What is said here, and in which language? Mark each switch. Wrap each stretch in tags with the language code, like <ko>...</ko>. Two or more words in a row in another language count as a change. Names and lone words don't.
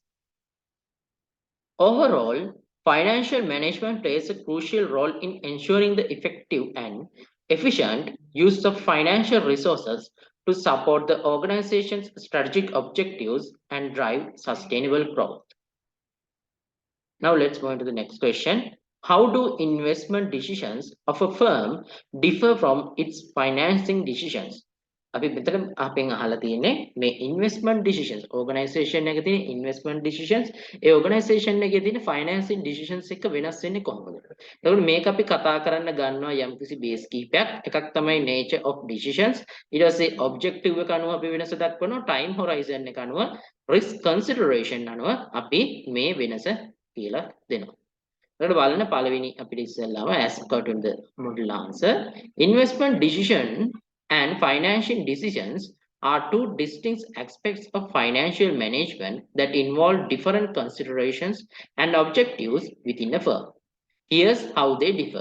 <en>Overall, financial management plays a crucial role in ensuring the effective and efficient use of financial resources to support the organization's strategic objectives and drive sustainable growth. Now let's go into the next question. How do investment decisions of a firm differ from its financing decisions?</en> <si>අපි මෙතන අපෙන් අහලා තියෙන්නේ මේ</si> <en>investment decisions</en> <si>ඕගනයිසේෂන් එකේ තියෙන</si> <en>investment decisions</en> <si>ඒ ඕගනයිසේෂන් එකේ තියෙන</si> <en>financing decisions</en> <si>එක්ක වෙනස් වෙන්නේ කොහොමද? එතකොට මේක අපි කතා කරන්න ගන්නවා යම්කිසි බේස් කීපයක්. එකක් තමයි</si> <en>nature of decisions.</en> <si>ඊට පස්සේ objective එක අනුව අපි වෙනස දක්වනවා.</si> <en>time horizon</en> <si>එක අනුව</si> <en>risk consideration</en> <si>අනුව අපි මේ වෙනස කියලා දෙනවා. එතකොට බලන්න පළවෙනි අපිට ඉස්සෙල්ලාම</si> <en>as according to the model answer investment decision and financial decisions are two distinct aspects of financial management that involve different considerations and objectives within a firm. Here's how they differ.</en>